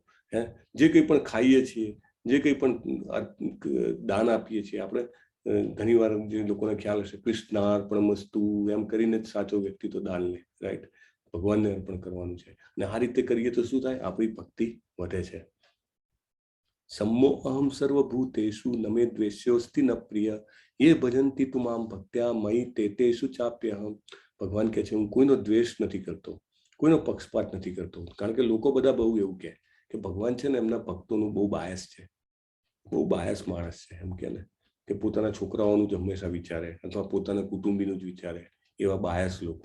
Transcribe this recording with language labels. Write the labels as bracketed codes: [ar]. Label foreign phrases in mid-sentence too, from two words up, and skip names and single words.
[gu] જે કંઈ પણ ખાઈએ છીએ, જે કંઈ પણ દાન આપીએ છીએ, આપણે ઘણીવાર જે લોકોને ખ્યાલ હશે કૃષ્ણાર્પણમસ્તુ એમ કરીને જ સાચો વ્યક્તિ તો દાન લે, રાઈટ? ભગવાનને અર્પણ કરવાનું છે. અને આ રીતે કરીએ તો શું થાય? આપણી ભક્તિ વધે છે. [sa] सम्मो अहम सर्वभूतेषु न मे द्वेष्योस्ति न प्रिय ये भजन्ति तु मां भक्त्या मयि तेतेषु चाप्यहम. [gu] ભગવાન કહે છે હું કોઈનો દ્વેષ નથી કરતો, કોઈનો પક્ષપાત નથી કરતો. કારણ કે લોકો બધા બહુ એવું કહે કે ભગવાન છે ને એમના ભક્તોનું બહુ બાયસ છે, બહુ બાયસ માણસ છે. એમ કે ને કે પોતાના છોકરાઓનું જ હંમેશા વિચારે અથવા પોતાના કુટુંબીનું જ વિચારે, એવા બાયસ લોકો.